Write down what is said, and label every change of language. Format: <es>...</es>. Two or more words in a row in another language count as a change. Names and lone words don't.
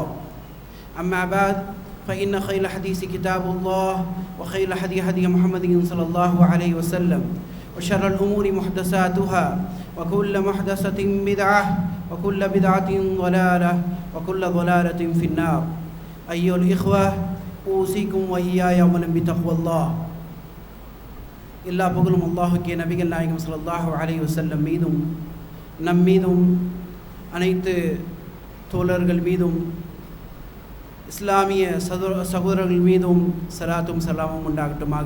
<ar>أما بعد، فإن خير الحديث كتاب الله وخير الهدي هدي محمد صلى الله عليه وسلم وشر الأمور محدثاتها وكل محدثة بدعة وكل بدعة ضلالة وكل ضلالة في النار. أيها الإخوة، أوصيكم وإياي أولا بتقوى الله.</ar> <ta>எல்லா புகழும் அல்லாஹுக்கே, நபிகள் நாயகம்</ta> <ar>صلى الله عليه وسلم</ar> <ta>மீதும் நம் மீதும் அனைத்து தோழர்கள் மீதும் இஸ்லாமிய சகோதரர்கள் மீதும் சலாத்தும் சலாமும் உண்டாகட்டுமாக.</ta>